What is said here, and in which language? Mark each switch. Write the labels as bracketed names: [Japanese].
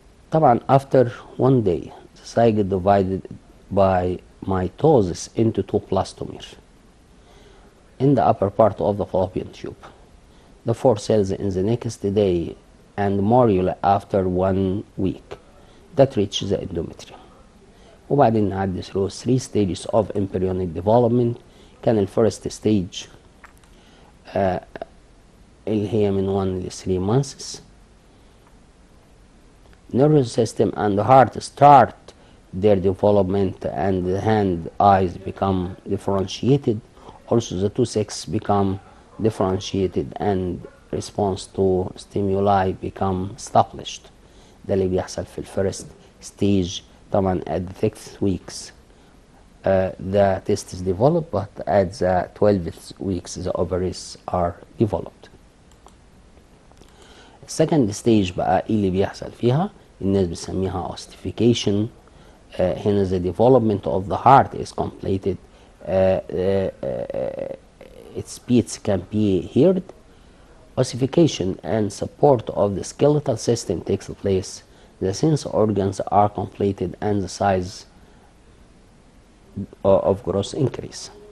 [English] طبعا after one day the zygote divided by mitosis into two blastomeres in the upper part of the fallopian tube. The 4 cells in the next day and morula after 1 week that reach the endometrium. [Arabic] وبعدين نعدي [English] through 3 stages of embryonic development. [Arabic] كان الفيرست ستيج اللي هي من 1 ل 3 months. [English] Nervous system and the heart start their development and the hand, eyes become differentiated. Also the two sexes become differentiated and response to stimuli become established. [Arabic] ده اللي بيحصل في الفيرست ستيج. طبعا [English] at the 6th weeks the testes develop, but at the 12th weeks the ovaries are developed. second stage [Arabic] بقى ايه اللي بيحصل فيها؟ الناس بتسميها ossification. [English] هنا the development of the heart is completed. Its beats can be heard. Ossification and support of the skeletal system takes place. The sense organs are completed and the size of growth increase.